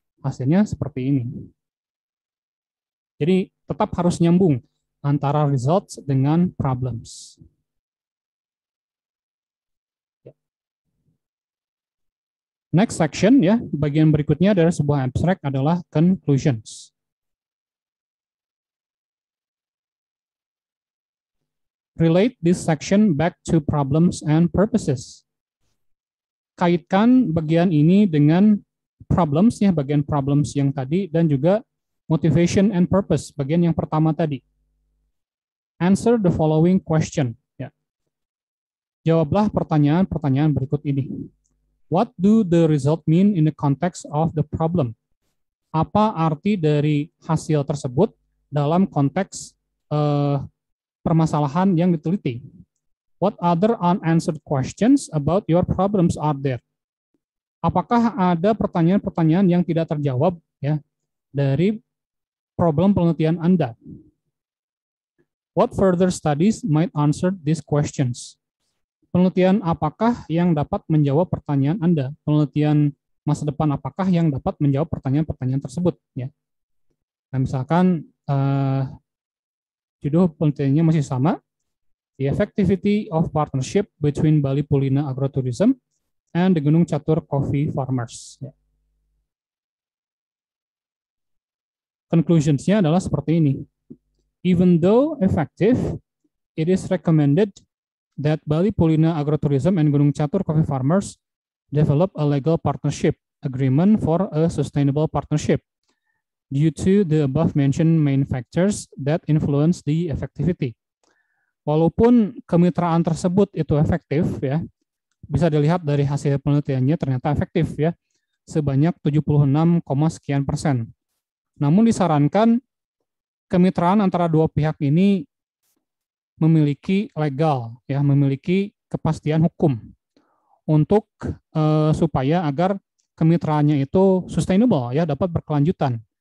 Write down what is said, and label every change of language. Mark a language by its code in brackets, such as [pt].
[id] Hasilnya seperti ini. Jadi tetap harus nyambung antara results dengan problems. [en] Next section [id] ya, bagian berikutnya dari sebuah abstract adalah conclusions. [en] Relate this section back to problems and purposes. [id] Kaitkan bagian ini dengan problems ya, bagian problems yang tadi, dan juga [en] motivation and purpose, [id] bagian yang pertama tadi. [en] Answer the following question. Ya. [id] Jawablah pertanyaan-pertanyaan berikut ini. [en] What do the result mean in the context of the problem? [id] Apa arti dari hasil tersebut dalam konteks permasalahan yang diteliti? [en] What other unanswered questions about your problems are there? [id] Apakah ada pertanyaan-pertanyaan yang tidak terjawab ya dari problem penelitian Anda? [en] What further studies might answer these questions? [id] Penelitian apakah yang dapat menjawab pertanyaan Anda? Penelitian masa depan apakah yang dapat menjawab pertanyaan-pertanyaan tersebut ya? Nah, misalkan judul penelitiannya masih sama. [en] The effectivity of partnership between Bali Pulina Agrotourism and the Gunung Catur Coffee Farmers. [id] Conclusions-nya adalah seperti ini. [en] Even though effective, it is recommended that Bali Polina Agrotourism and Gunung Catur coffee farmers develop a legal partnership agreement for a sustainable partnership due to the above mentioned main factors that influence the effectivity. [id] Walaupun kemitraan tersebut itu efektif ya, bisa dilihat dari hasil penelitiannya ternyata efektif ya, sebanyak 76, sekian persen. Namun disarankan kemitraan antara dua pihak ini memiliki legal ya, memiliki kepastian hukum untuk supaya agar kemitraannya itu sustainable ya, dapat berkelanjutan.